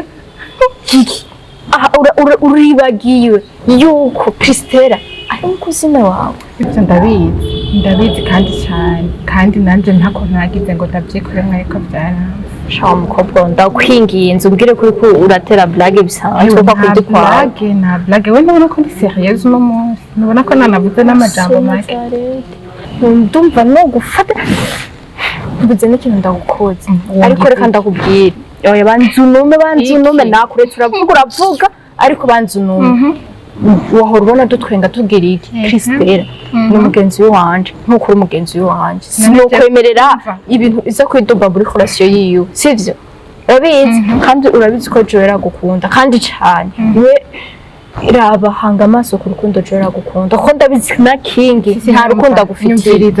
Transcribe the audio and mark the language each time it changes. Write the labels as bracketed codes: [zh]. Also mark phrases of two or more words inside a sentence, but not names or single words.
[rn] iki uribagiwe yuko Christella ari umukuzime wawe. Ibyo ndabizi kandi cyane, kandi nanjye ntako nagize ngo ndabyikoremo ariko byaranze. Shawa mukobwa ndakwinginze umbwire kuri ko uratera blague bisanzwe ko kudikwa. Nta blague we ndabona ko ndi serious uno munsi. Nubona ko nanavuze n'amajambo make. Ndumva no gufata. Mbuze n'ikintu ndagukoze. Ariko reka ndakubwira. Oya banzunume nakuretse uravuga ariko banzunume. Wahora ubona dutwenga tubwira iki Christella ni umugenzi wanje nkuko uri umugenzi wanje sinokwemerera ibintu iza kwidoba muri relation yiyo sivyo urabizi kandi urabizi ko Joe yaragukunda kandi cyane we irabahanga amaso ku rukundo Joe yaragukunda ko ndabizi na King nta rukundo agufitiye